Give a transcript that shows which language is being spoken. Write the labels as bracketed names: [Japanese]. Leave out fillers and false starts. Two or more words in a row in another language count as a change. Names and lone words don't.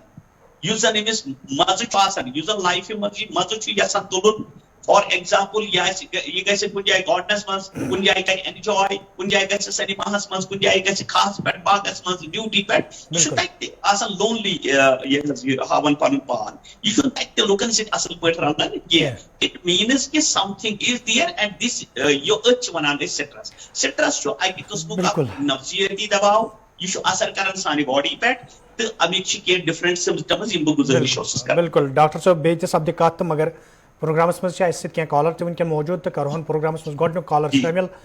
[Kashmiri] یُس زن أمِس مزٕ چھُ آسان یُس زن لایفہِ منٛز یہِ مزٕ چھُ یژھان تُلُن [English] for example [Kashmiri] یہِ گژھِ کُنہِ جایہِ گاڈنس منٛز کُنہِ جایہِ کرِ اینجاے کُنہِ جایہِ گژھِ سینِماہس منٛز کُنہِ جایہِ گژھِ کھہس پٮ۪ٹھ باغس منٛز ڈیوٹی پٮ۪ٹھ یہِ چھُ تتہِ تہِ آسان لونلی ہاوان پنُن پان یہِ چھُنہٕ تتہِ تہِ لُکن سۭتۍ اصل پٲٹھۍ رلان کینٛہہ. [English] it means that something is there and this [Kashmiri] أتھۍ چھِ ونان أسۍ سٹرس. سٹرس چھُ اکہِ قٕسمُک اکھ نفسیٲتی دباو یہِ چھُ اثر کران سانہِ باڈی پٮ۪ٹھ تہٕ امیِکۍ چھِ کینٛہہ [English] different symptoms [Kashmiri] یِم بہٕ گُزٲرِش اوسُس کران. بالکل ڈاکٹر صٲب بیٚیہِ تہِ سپدِ کتھ تہٕ مگر پروگرامس منٛز چھِ اَسہِ سۭتۍ کینٛہہ کالر تہِ وٕنکٮ۪ن موجوٗد تہٕ کرہون پروگرامس منٛز گۄڈٕنیُک کالر شٲمِل.